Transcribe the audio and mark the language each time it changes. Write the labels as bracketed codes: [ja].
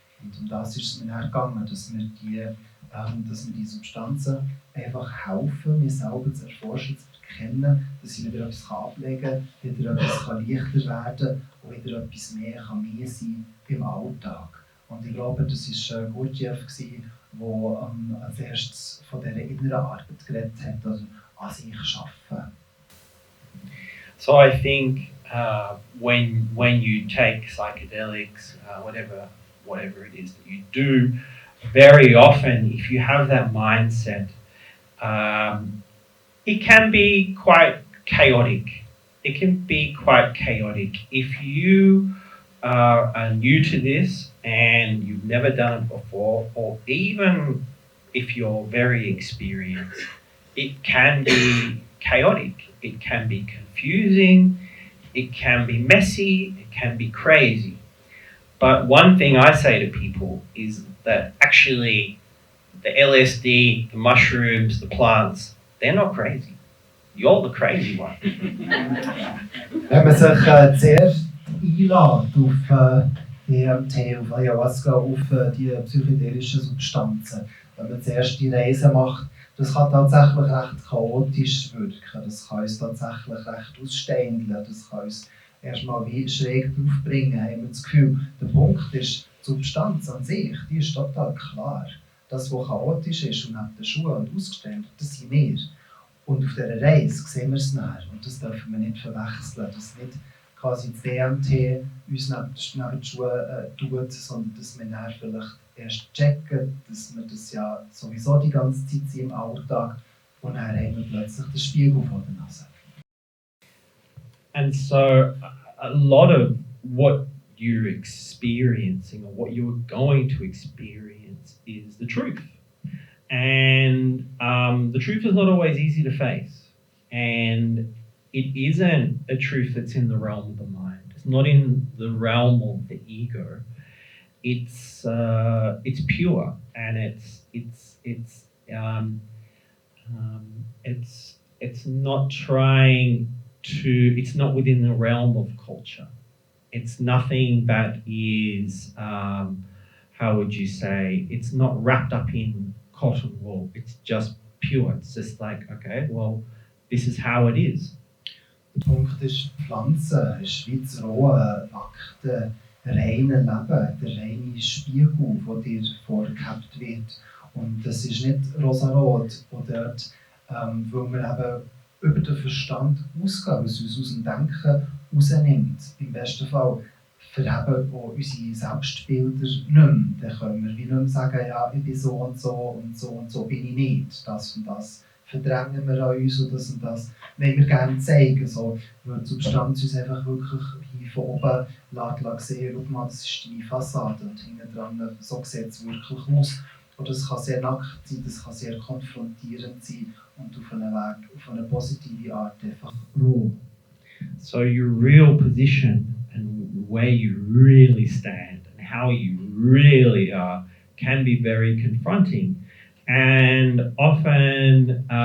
[de] Und um das ist es mir dann gegangen, dass wir die Substanzen einfach helfen, mir selber zu erforschen, zu erkennen, dass ich wieder etwas ablegen kann, wieder etwas leichter werden kann und wieder etwas mehr sein im Alltag. Und ich glaube, das war Gurdjieff, der als erstes von dieser inneren Arbeit geredet hat, also an sich arbeiten. [en] So I think when you take psychedelics, whatever it is that you do, very often if you have that mindset, it can be quite chaotic. It can be quite chaotic. If you are new to this and you've never done it before, or even if you're very experienced, it can be chaotic. It can be confusing. It can be messy. It can be crazy. But one thing I say to people is that actually the LSD, the mushrooms, the plants, they're not crazy. You're the crazy one. [de] Wenn man sich zuerst einlädt auf DMT, auf Ayahuasca, auf die psychedelischen Substanzen, wenn man zuerst die Reise macht, das kann tatsächlich recht chaotisch wirken. Das kann uns tatsächlich recht aussteindeln. Das kann uns erstmal wie schräg draufbringen, haben wir das Gefühl. Der Punkt ist, die Substanz an sich, die ist total klar. Das, was chaotisch ist und neben den Schuhen und ausgestellt, das sind wir. Und auf dieser Reise sehen wir es nachher. Und das dürfen wir nicht verwechseln. Dass nicht quasi das DMT uns neben die Schuhe tut, sondern dass wir dann vielleicht erst checken, dass wir das ja sowieso die ganze Zeit sind im Alltag und dann haben wir plötzlich den Spiegel vor der Nase. [en] And so a lot of what you're experiencing or what you're going to experience is the truth. And the truth is not always easy to face. And it isn't a truth that's in the realm of the mind. It's not in the realm of the ego. It's pure, and it's not trying to. It's not within the realm of culture. It's nothing that is. How would you say? It's not wrapped up in cotton wool. It's just pure. It's just like, okay, well, this is how it is. [de] Der Punkt ist, die Pflanze ist wie das rohe, nackte, reine Leben, der reine Spiegel, der dir vorgehabt wird. Und das ist nicht rosarot, wo dort, wo wir eben über den Verstand ausgehen, was uns aus dem Denken rausnimmt. Im besten Fall verheben auch unsere Selbstbilder nicht mehr. Dann können wir wie nicht mehr sagen, ja, ich bin so und so bin ich nicht. Das und das verdrängen wir an uns und das wollen wir gerne zeigen. So, weil die Substanz uns einfach wirklich wie von oben lässt sehen, schau mal, das ist deine Fassade und hinten dran, so sieht es wirklich aus. Und das kann sehr nackt sein, das kann sehr konfrontierend sein und auf einem Weg, auf eine positive Art einfach roh. [en] So your real position and where you really stand and how you really are can be very confronting. And often